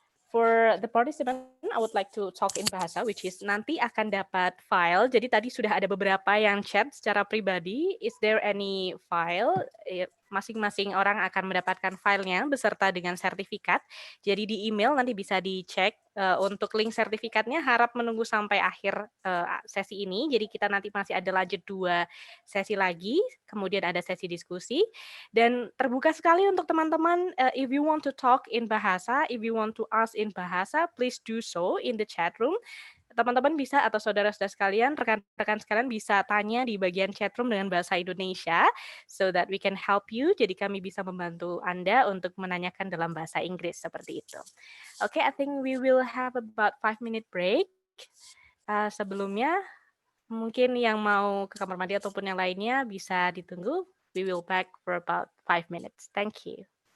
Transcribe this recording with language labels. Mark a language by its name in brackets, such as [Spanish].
[English] For the participant, I would like to talk in bahasa, which is [Indonesian] nanti akan dapat file. Jadi tadi sudah ada beberapa yang chat secara pribadi. [English] Is there any file? [Indonesian] Masing-masing orang akan mendapatkan filenya beserta dengan sertifikat. Jadi di email nanti bisa dicek untuk link sertifikatnya. Harap menunggu sampai akhir sesi ini. Jadi kita nanti masih ada lanjut 2 sesi lagi. Kemudian ada sesi diskusi. Dan terbuka sekali untuk teman-teman. [English] If you want to talk in bahasa, if you want to ask in bahasa, please do so in the chat room. [Indonesian] Teman-teman bisa, atau saudara-saudara sekalian, rekan-rekan sekalian bisa tanya di bagian chat room dengan bahasa Indonesia, [English] so that we can help you. [Indonesian] Jadi kami bisa membantu Anda untuk menanyakan dalam bahasa Inggris seperti itu. [English] Okay, I think we will have about 5-minute break. [Indonesian] Sebelumnya, mungkin yang mau ke kamar mandi ataupun yang lainnya bisa ditunggu. [English] We will back for about 5 minutes. Thank you.